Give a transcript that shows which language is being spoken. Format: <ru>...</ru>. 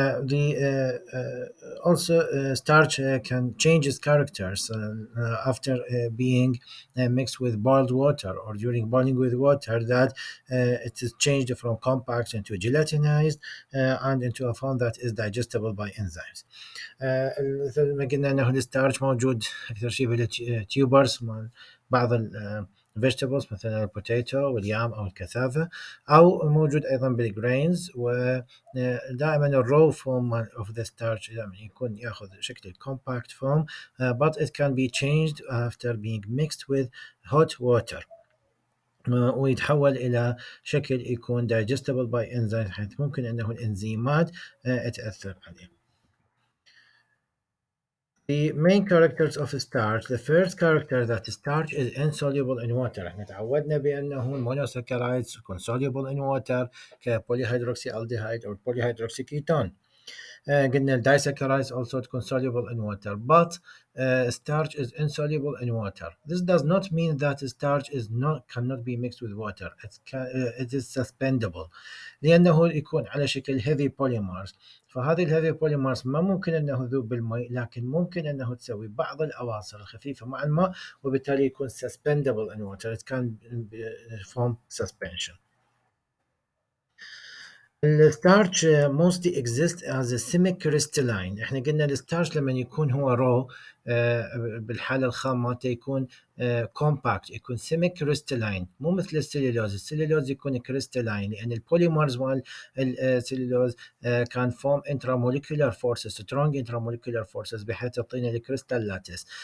<en>The also starch can change its characters after being mixed with boiled water or during boiling with water. That it is changed from compact into gelatinized and into a form that is digestible by enzymes.</en> <ar>مثل ما قلنا انه الستارش موجود اكثر شيء بالتيوبرز مال بعض الفيجيتابلز مثل البوتيتو واليام او الكثافه او موجود ايضا بالجرينز ودائما</ar> <en>الرو form of the starch</en> <ar>دائما يكون ياخذ شكل</ar> <en>compact form but it can be changed after being mixed with hot water</en> <ar>ويتحول إلى شكل يكون</ar> <en>digestible by enzymes</en> <ar>حيث ممكن أنه الإنزيمات تأثر عليه.</ar> <en>The main characters of starch. The first character that starch is insoluble in water.</en> <ar>احنا تعودنا بأنه المونوساكرايدز يكون</ar> <en>soluble in water</en> <ar>كبوليهيدروكسي</ar> <en>aldehyde or polyhydroxy ketone.</en> <ar>قلنا الدايساكرايدز</ar> <en>also</en> <ar>تكون</ar> <en>soluble in water but starch is insoluble in water. This does not mean that starch is not cannot be mixed with water. It is suspendable</en> <ar>لأنه يكون على شكل</ar> <en>heavy polymers.</en> <ar>فهذه الهيفي بوليمرز ما ممكن انه يذوب بالماء لكن ممكن انه تسوي بعض الاواصر الخفيفه مع الماء وبالتالي يكون suspendable in water.</ar> <en>It can form suspension. الستارش mostly exists as a semi-crystalline.</en> <ar>احنا قلنا الستارش لما يكون هو رو بالحالة الخام مالته يكون compact يكون semi-crystalline مو مثل السليلوز. السليلوز يكون crystalline لأن البوليمرز مال السليلوز كان</ar> <en>form intramolecular forces strong intramolecular forces</en> <ar>بحيث تعطينا الكريستال لاتس.</ar>